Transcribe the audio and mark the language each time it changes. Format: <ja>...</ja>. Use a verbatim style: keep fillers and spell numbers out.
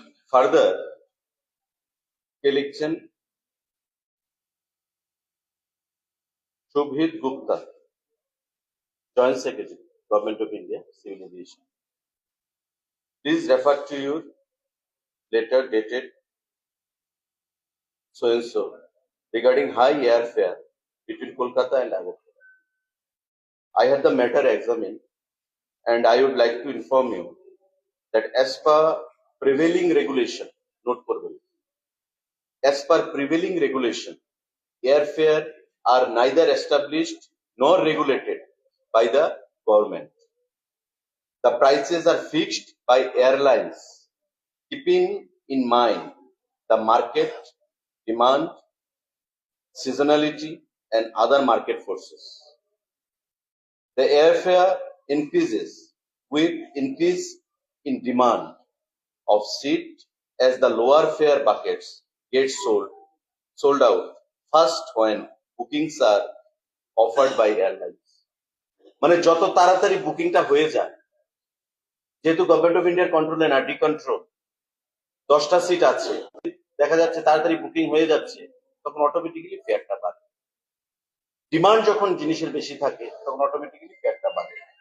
<en>further</en> <bn>কে লিখছেন</bn> <en>Subhajit Gupta, joint secretary, government of India, civil aviation, please refer to your letter dated so and so regarding high airfare between Kolkata and Agortala. I had the matter examined and I would like to inform you that as per prevailing regulation, note</en> <bn>করবেন,</bn> <en>as per prevailing regulation, airfare are neither established nor regulated by the government. The prices are fixed by airlines, keeping in mind the market demand, seasonality, and other market forces. The airfare increases with increase in demand of seat as the lower fare buckets get sold, sold out first when bookings are offered by airlines.</en> <bn>মানে যত তাড়াতাড়ি বুকিংটা হয়ে যায়, যেহেতু government of ইন্ডিয়ার কন্ট্রোলে না, ডি কন্ট্রোল, দশটা সিট আছে, দেখা যাচ্ছে তাড়াতাড়ি বুকিং হয়ে যাচ্ছে, তখন অটোমেটিক্যালি ফেয়ারটা বাড়ে। ডিমান্ড যখন জিনিসের বেশি থাকে তখন অটোমেটিক্যালি ফেয়ারটা বাড়ে।</bn>